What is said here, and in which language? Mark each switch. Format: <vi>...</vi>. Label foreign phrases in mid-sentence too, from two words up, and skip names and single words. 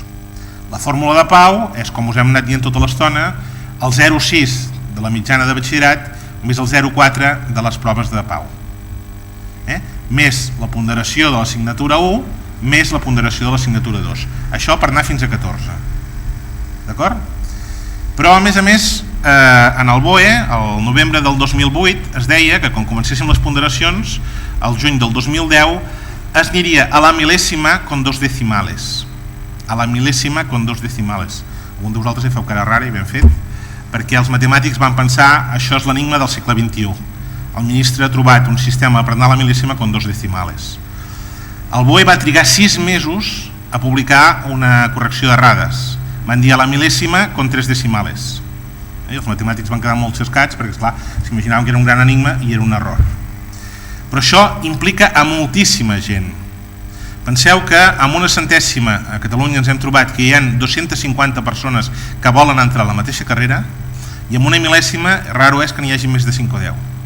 <ca>La fórmula de PAU és, com us hem anat dient tota l'estona, el 0,6 de la mitjana de batxillerat més el 0,4 de les proves de PAU, més la ponderació de l'assignatura 1 més la ponderació de l'assignatura 2. Això per anar fins a 14. D'acord? Però a més, en el BOE, el novembre del 2008, es deia que quan comencéssim les ponderacions, el juny del 2010, es aniria a la mil·lèsima</ca> <es>con 2 decimales.</es> <ca>A la mil·lèsima</ca> <es>con 2 decimales.</es> <ca>Algun de vosaltres hi feu cara rara i ben fet, perquè els matemàtics van pensar això és l'enigma del segle XXI. El ministre ha trobat un sistema per anar a la mil·lèsima</ca> <es>con 2 decimales.</es> <ca>El BOE va trigar 6 mesos a publicar una correcció d'errades. Van dir a la mil·lèsima</ca> <es>con 3 decimales.</es> <ca>I els matemàtics van quedar molt xascats perquè, esclar, s'imaginaven que era un gran enigma i era un error. Però això implica a moltíssima gent. Penseu que amb una centèsima a Catalunya ens hem trobat que hi ha 250 persones que volen entrar a la mateixa carrera i amb una mil·lèsima raro és que n'hi hagi més de 5 o 10.</ca>